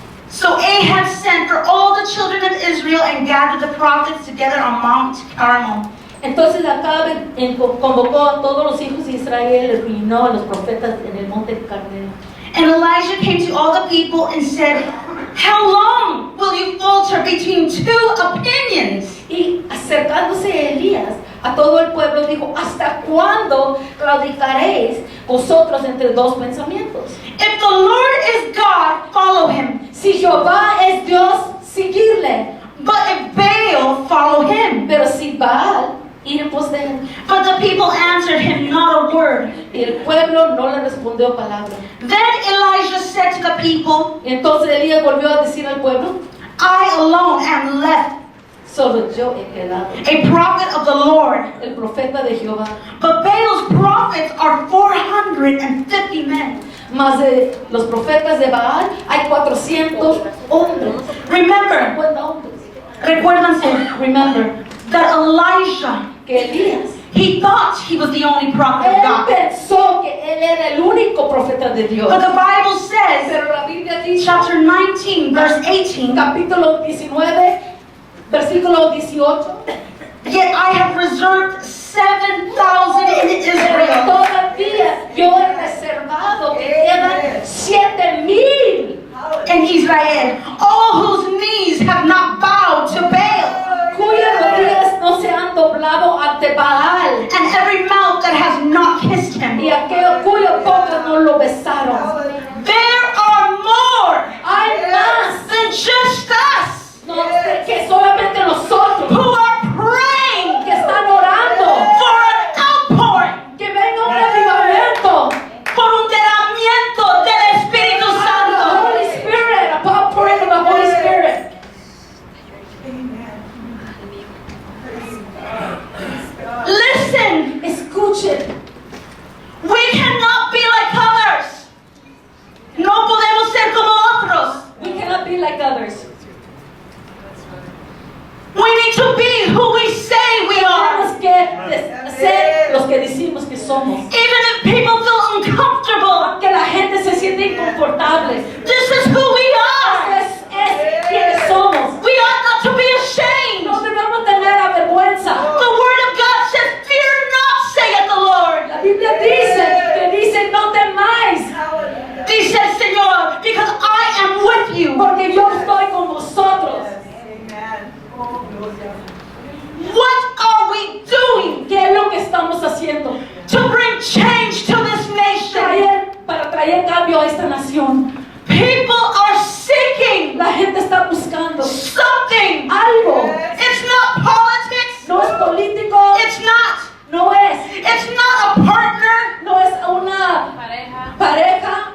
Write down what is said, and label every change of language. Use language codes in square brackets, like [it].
[en] So Ahab sent for all the children of Israel and gathered the prophets together on Mount Carmel. [es] Entonces Acab convocó a todos los hijos de Israel, reunió a los profetas en el monte Carmelo. [en] And Elijah came to all the people and said, "How long will you falter between two opinions?" [es] Y acercándose Elías a todo el pueblo dijo, ¿hasta cuándo claudicaréis vosotros entre dos pensamientos? [en] If the Lord is God, follow him. [es] Si Jehová es Dios, seguirle. [en] But if Baal, follow him. [es] Pero si Baal, ir en pos de él. [en] But the people answered him not a word. [es] Y el pueblo no le respondió palabra. [en] Then Elijah said to the people, [es] Y entonces Elías volvió a decir al pueblo, [en] I alone am left, [es] solo yo he quedado, [en] a prophet of the Lord. [es] el profeta de Jehová. [en] But Baal's prophets are 450 men. [es] Más de los profetas de Baal hay 400 hombres. [en] Remember, [es] 50 hombres. recuérdense, [en] Remember that Elijah, [es] que Elías, [en] he thought he was the only prophet of God. [es] pensó que él era el único profeta de Dios. [en] But the Bible says, [es] Pero la Biblia dice, [en] chapter 19, verse 18, [es] capítulo 19, versículo 18, [en] yet I have reserved 7,000 in [es] pero [en] Israel. [es] todavía yo he reservado que quedan 7,000 [en] In Israel, all whose knees have not bowed to Baal, [es] cuyas rodillas no se han doblado ante Baal, [en] and every mouth that has not kissed him. [es] y aquellos cuyas bocas no lo besaron. [en] There are more [es] Hay más, [en] than just us [es] no, que solamente nosotros, [en] who are praying [es] que están orando, [en] for an outpouring, [es] que venga un avivamiento, por un derramamiento del Espíritu [en] the [es] Santo. [en] Holy Spirit, a outpouring of the Holy Spirit. Listen, [es] Escuchen, [en] we cannot be like others. [es] No podemos ser como otros. [en] we cannot be like others. We need to be who we say we are. [es] Tenemos que ser los que decimos que somos. [en] Even if people feel uncomfortable, [es] Que la gente se siente inconfortable. [en] this is who we are. [es] Es quienes somos. [en] We ought not to be ashamed. [es] No debemos tener vergüenza. [en] The Word of God says, "Fear not, saith the Lord." [es] La Biblia dice no temáis, Dice el Señor, [en] because I am with you. [es] porque yo estoy con vosotros. [en] What are we doing [es] ¿Qué es lo que estamos haciendo? [en] to bring change to this nation? [es] Para traer cambio a esta nación. [en] People are seeking [es] La gente está buscando [en] something. [es] algo. [en] It's not politics. [es] No es político, [en] It's not. [es] no es [en] partner, [es] no es una pareja,